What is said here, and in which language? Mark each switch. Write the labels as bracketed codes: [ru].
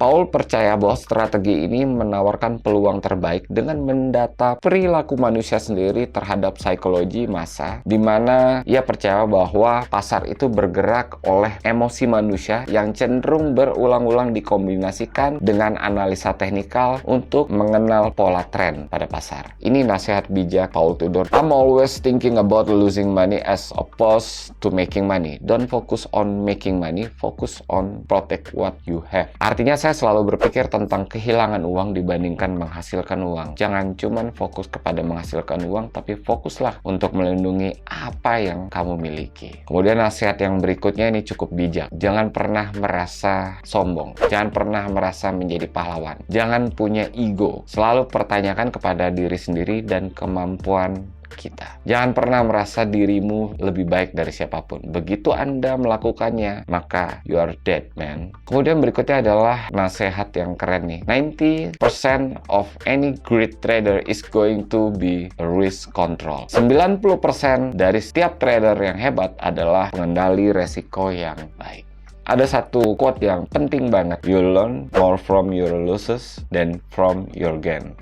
[id] Paul percaya bahwa strategi ini menawarkan peluang terbaik dengan mendata perilaku manusia sendiri terhadap psikologi massa, di mana ia percaya bahwa pasar itu bergerak oleh emosi manusia yang cenderung berulang-ulang dikombinasikan dengan analisa teknikal untuk mengenal pola tren pada pasar. Ini nasihat bijak Paul Tudor. [en] I'm always thinking about losing money as opposed to making money. Don't focus on making money, focus on protect what you have. [id] Artinya saya selalu berpikir tentang kehilangan uang dibandingkan menghasilkan uang. Jangan cuman fokus kepada menghasilkan uang, tapi fokuslah untuk melindungi apa yang kamu miliki. Kemudian nasihat yang berikutnya ini cukup bijak. Jangan pernah merasa sombong. Jangan pernah merasa menjadi pahlawan. Jangan punya ego. Selalu pertanyakan kepada diri sendiri dan kemampuan kita. Jangan pernah merasa dirimu lebih baik dari siapapun. Begitu Anda melakukannya, maka [en] you are dead, man. [id] Kemudian berikutnya adalah nasihat yang keren nih. [en] 90% of any great trader is going to be risk control. [id] 90% dari setiap trader yang hebat adalah pengendali resiko yang baik. Ada satu quote yang penting banget. [en] You learn more from your losses than from your gain.